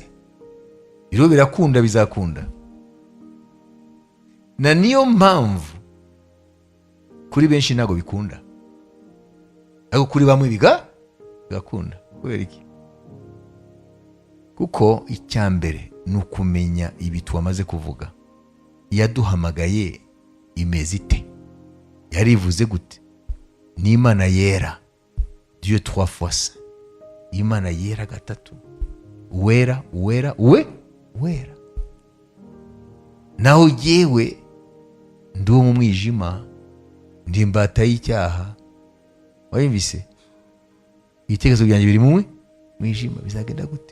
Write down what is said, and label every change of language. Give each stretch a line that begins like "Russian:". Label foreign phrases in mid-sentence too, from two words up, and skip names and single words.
Kinyarwanda: Biro birakunda, bizakunda. Na niyo mpamvu kuri benshi ntago bikunda, ariko kuri bamwe bigakunda. Kubera iki? Kuko icyambere ni ukumenya ibi twamaze kuvuga. Yaduhamagaye imeze ite? Yarivuze gute? Ni Imana yera,
French: Dieu trois fois.
Kinyarwanda: Imana yera gatatu, wera. Naho jyewe ndi mu mwijima, ndi imbata y'icyaha. Wayumvise? Ibitekerezo byanjye biri mu mwijima, bizagenda gute?